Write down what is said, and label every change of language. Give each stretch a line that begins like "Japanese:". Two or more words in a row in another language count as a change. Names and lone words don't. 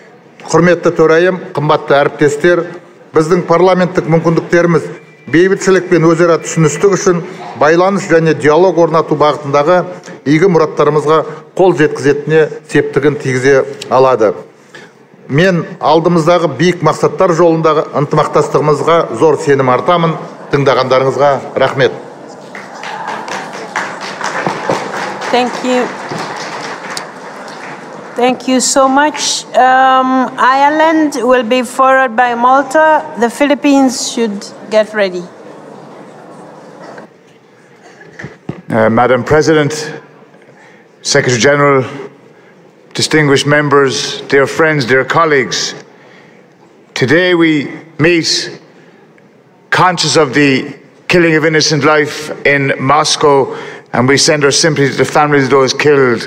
Kazakh: Құрметті төрайым, қымбатты әріптестер, біздің парламенттік мүмкіндіктеріміз бейбітшілік пен өзара түсіністік үшін байланыс және диалог орнату бағытындағы игі мұраттарымызға қол жеткізетініне септігін тигізе алады. Мен алдымыздағы биік мақсаттар жолындағы ынтымақтастығымызға зор сенім артамын. Тыңдағандарыңызға рахмет.
English: Thank you. Thank you so much. Ireland will be followed by Malta. The Philippines should get ready. Madam President, Secretary General, distinguished members, dear friends, dear colleagues, today we meet conscious of the killing of innocent life in Moscow, and we send our sympathy to the families of those killed.